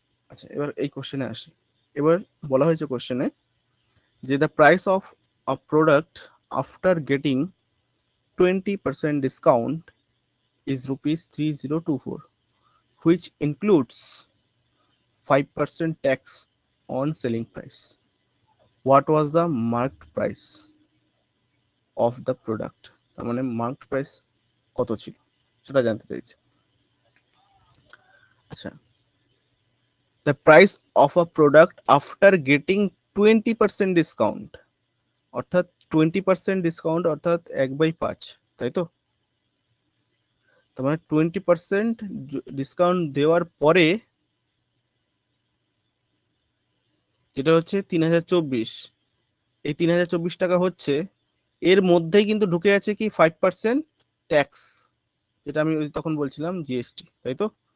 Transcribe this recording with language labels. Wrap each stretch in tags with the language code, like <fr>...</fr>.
<bn>আচ্ছা, এবার এই কোশ্চেনে আসি। এবার বলা হয়েছে কোশ্চেনে যে</bn> <en>The price of a product after getting 20% discount is rupees 3024, which includes 5% tax on selling price. What was the marked price of the product?</en> <bn>তার মানে মার্কড প্রাইস কত ছিল সেটা জানতে চাইছে। আচ্ছা,</bn> <en>the price of a product after getting 20% discount,</en> <bn>অর্থাৎ 20% discount, অর্থাৎ 1/5, তাই তো? তার মানে 20% ডিসকাউন্ট দেওয়ার পরে, যেটা হচ্ছে 3,024, এই 3,024 টাকা হচ্ছে, এর মধ্যেই কিন্তু ঢুকে আছে কি 5% ট্যাক্স, যেটা আমি ওই তখন বলছিলাম জিএসটি, তাই তো?</bn>